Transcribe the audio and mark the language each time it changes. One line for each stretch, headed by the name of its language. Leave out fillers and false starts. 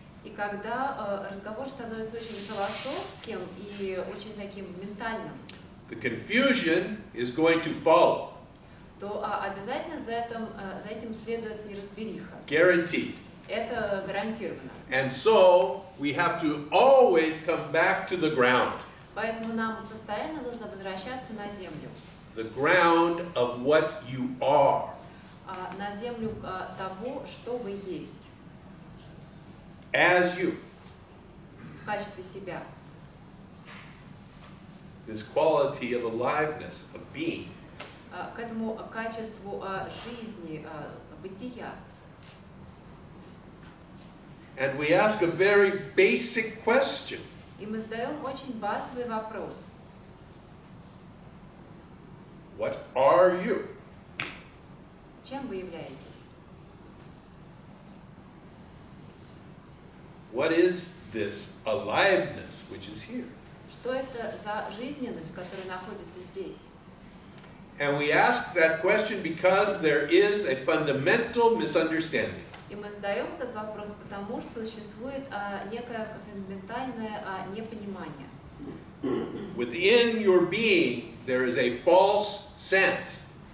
Russian: И когда разговор становится очень философским и очень таким ментальным,
English: the confusion is going to follow.
Russian: то обязательно за этим следует неразбериха.
English: Guaranteed.
Russian: Это гарантированно.
English: And so, we have to always come back to the ground.
Russian: Поэтому нам постоянно нужно возвращаться на землю.
English: The ground of what you are.
Russian: На землю того, что вы есть.
English: As you.
Russian: В качестве себя.
English: This quality of aliveness, of being.
Russian: К этому качеству жизни, бытия.
English: And we ask a very basic question.
Russian: И мы задаем очень базовый вопрос.
English: What are you?
Russian: Чем вы являетесь?
English: What is this aliveness which is here?
Russian: Что это за жизненность, которая находится здесь?
English: And we ask that question because there is a fundamental misunderstanding.
Russian: И мы задаем этот вопрос, потому что существует некое фундаментальное непонимание.
English: Within your being, there is a false sense.